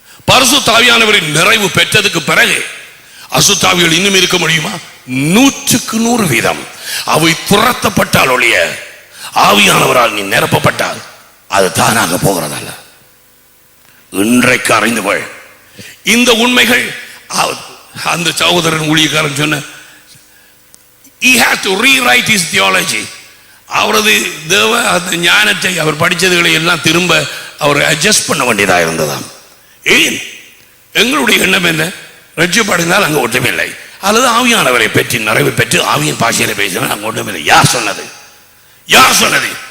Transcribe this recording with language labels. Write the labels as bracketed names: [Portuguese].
[Tamil] பரிசுத்தாவியானவரின் நிறைவு பெற்றதுக்கு பிறகு அசுத்தாவிகள் இன்னும் இருக்க முடியுமா? 100% அவை துரத்தப்பட்டால் ஒழிய ஆவியானவரால் நீ நிரப்பப்பட்டால் அது தானாக போகிறதல்ல. இன்றைக்கு அறிந்து கொள் இந்த உண்மைகள். அந்த சகோதரன் ஊழியக்காரன் சொன்ன [English] he had to rewrite his theology. [Tamil] அவரது தேவ அந்த ஞானத்தை அவர் படித்ததுகளை எல்லாம் திரும்ப அவர் அட்ஜஸ்ட் பண்ண வேண்டியதாக இருந்ததாம். ஏன்? எங்களுடைய எண்ணம் என்ன? ரட்சிப்படைந்தால் அங்கே ஒன்றுமில்லை, அல்லது ஆவியானவரை பெற்று நிறைவு பெற்று ஆவியின் பாஷையில பேசினால் அங்கே ஒன்றுமில்லை. யார் சொன்னது? யார் சொன்னது?